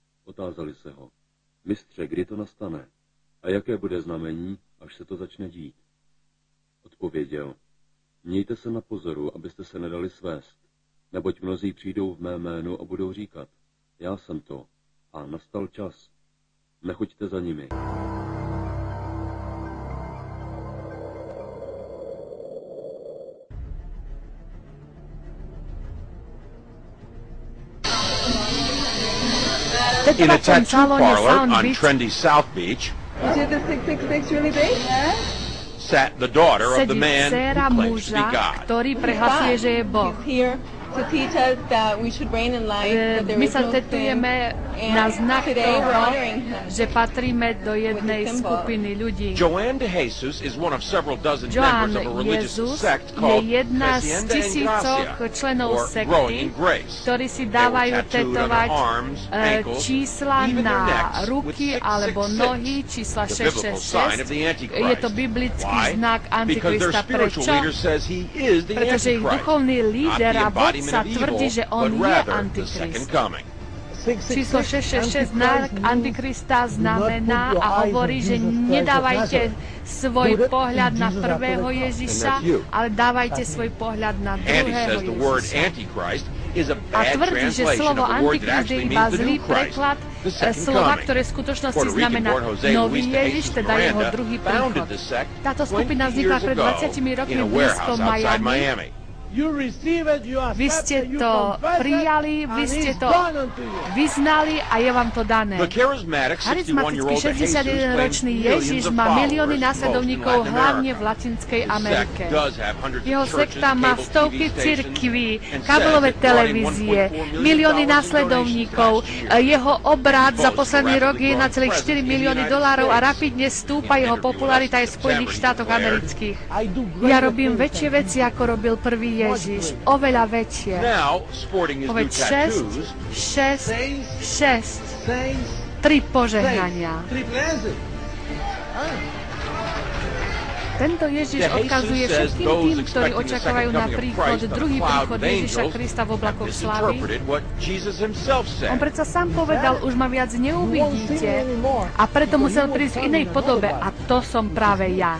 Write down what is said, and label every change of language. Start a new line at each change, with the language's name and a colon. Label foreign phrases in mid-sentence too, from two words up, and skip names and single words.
Czech: Otázali se ho: Mistře, kdy to nastane? A jaké bude znamení, až se to začne dít? Odpověděl: Mějte se na pozoru, abyste se nedali svést, neboť mnozí přijdou v mé jménu a budou říkat: Já jsem to, a nastal čas. Nechoďte za nimi.
English: In a tattoo parlor on trendy South Beach, Is the 666 really big? sat the daughter of the
Slovak: sedí
English: man
Slovak: dcéra
English: who claims to be
Slovak: muža,
English: God.
Slovak: ktorý prehlasuje, že je Boh.
English: He's here to teach us that we should reign in life, that there
Slovak: My
English: is
Slovak: sa
English: no sin.
Slovak: tetujeme na znak
English: Today we're
Slovak: toho,
English: honoring him.
Slovak: že patríme do jednej
English: symbol.
Slovak: skupiny ľudí.
English: Joanne de Jesus is one of several dozen
Slovak: Joan
English: members of a religious
Slovak: Jezus
English: sect
Slovak: je
English: called
Slovak: jedna z
English: Crecienda en
Slovak: tisícok
English: Gracia,
Slovak: členov
English: or Growing in
Slovak: sekty,
English: Grace.
Slovak: ktorí si
English: They were
Slovak: dávajú
English: tattooed on
Slovak: tetovať
English: their arms, ankles,
Slovak: čísla
English: even their
Slovak: na
English: necks with
Slovak: ruky alebo
English: 666,
Slovak: nohy, čísla
English: the biblical sign of
Slovak: 666.
English: the Antichrist.
Slovak: Je to biblický
English: Why?
Slovak: znak
English: Because their
Slovak: Antikrista.
English: spiritual
Slovak: Prečo?
English: leader says he is the
Slovak: Pretože ich
English: Antichrist,
Slovak: duchovný
English: not
Slovak: líder
English: the
Slovak: a
English: embodiment
Slovak: vodca
English: of evil,
Slovak: tvrdí, že
English: but
Slovak: on je
English: rather the
Slovak: Antikrist.
English: second coming.
Slovak: Číslo 666 znak Antikrista znamená a hovorí, že nedávajte svoj pohľad na prvého Ježiša, ale dávajte svoj pohľad na
English: And he
Slovak: druhého
English: says the word
Slovak: Ježiša.
English: Antichrist is a
Slovak: A
English: bad
Slovak: tvrdí, že
English: translation
Slovak: slovo
English: of the word that
Slovak: Antikrist je
English: actually
Slovak: iba
English: means the
Slovak: zlý
English: new Christ,
Slovak: preklad
English: the second
Slovak: slova,
English: coming.
Slovak: ktoré v skutočnosti
English: Puerto
Slovak: znamená
English: Rican-born Jose
Slovak: nový
English: Luis de
Slovak: Ježiš,
English: Jesus
Slovak: teda jeho
English: Miranda
Slovak: druhý
English: founded
Slovak: príchod.
English: the sect
Slovak: Táto
English: 20
Slovak: skupina vznikla
English: years
Slovak: pred
English: ago
Slovak: 20 rokmi
English: in a
Slovak: blízko
English: warehouse outside Miami.
Slovak: Miami. Vy ste to prijali, vy ste to vyznali a je vám to dané.
English: The charismatic
Slovak: Charizmatický
English: 61-year-old De Jesus
Slovak: 61-ročný
English: claims
Slovak: Ježiš
English: millions of
Slovak: má
English: followers,
Slovak: milióny
English: most in
Slovak: následovníkov
English: Latin
Slovak: hlavne v
English: America.
Slovak: Latinskej
English: His sect
Slovak: Amerike.
English: does have hundreds
Slovak: Jeho
English: of churches,
Slovak: sekta má
English: cable
Slovak: stovky
English: TV stations,
Slovak: cirkví,
English: and
Slovak: kábelové
English: says it brought in
Slovak: televízie,
English: 1.4 million
Slovak: milióny
English: dollars in
Slovak: následovníkov.
English: donations last year.
Slovak: Jeho obrad za
English: Boasts
Slovak: posledný
English: a
Slovak: rok je
English: rapidly
Slovak: 1,4
English: growing
Slovak: milióny
English: presence in the
Slovak: dolárov a
English: United
Slovak: rapidne stúpa
English: In
Slovak: jeho
English: interview
Slovak: popularita aj v
English: last
Slovak: Spojených
English: September,
Slovak: štátoch
English: he declared,
Slovak: amerických. Ja robím väčšie veci, ako robil prvý Ježiš. Oveľa väčšie.
English: Now, sporting his new
Slovak: Povedz 6,
English: tattoos,
Slovak: 6, 6, 3 požehnania. Tento Ježiš odkazuje všetkým tým, ktorí očakávajú na príchod, druhý príchod Ježiša Krista v oblakoch slávy. On predsa sám povedal, už ma viac neuvidíte, a preto musel prísť v inej podobe, a to som práve ja.